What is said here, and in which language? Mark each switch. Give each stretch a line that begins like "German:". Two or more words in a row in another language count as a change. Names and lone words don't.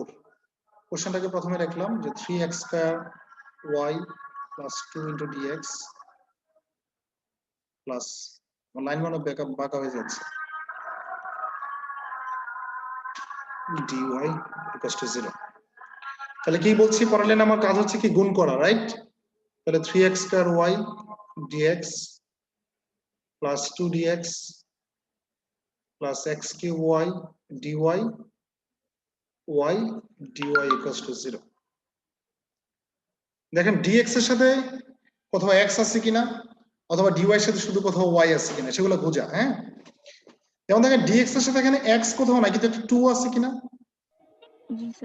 Bangla: কোশ্চেনটাকে প্রথমে রাখলাম যে
English: 3x square y plus 2 into dx plus
Bangla: লাইন মানে ব্যাকআপ বাঁকা হয়ে যাচ্ছে
English: dy equals to 0.
Bangla: তাহলে কি বলছি, পরের লাইনে আমার কাজ হচ্ছে কি গুণ করা, রাইট?
English: তাহলে 3x square y dx plus 2dx plus x cube y dy y dy equals to 0.
Bangla: দেখেন dx এর সাথে কোথাও x আছে কিনা অথবা dy এর সাথে শুধু কোথাও y আছে কিনা সেগুলো বোঝা। হ্যাঁ, যেমন দেখেন dx এর সাথে এখানে x কোথাও নাই, কিন্তু একটা 2 আছে কিনা। জি স্যার।